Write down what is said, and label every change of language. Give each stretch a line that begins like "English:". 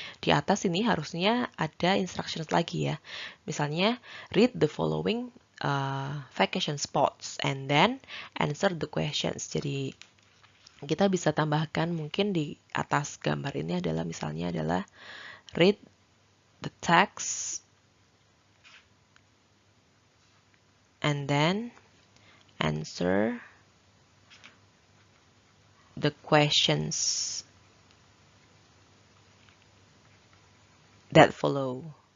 Indonesian: Di atas ini harusnya ada instructions lagi ya.
English: Misalnya read the following vacation spots and then answer the questions.
Indonesian: Jadi kita bisa tambahkan mungkin di atas gambar ini adalah misalnya adalah
English: read the text and then answer the questions that follow.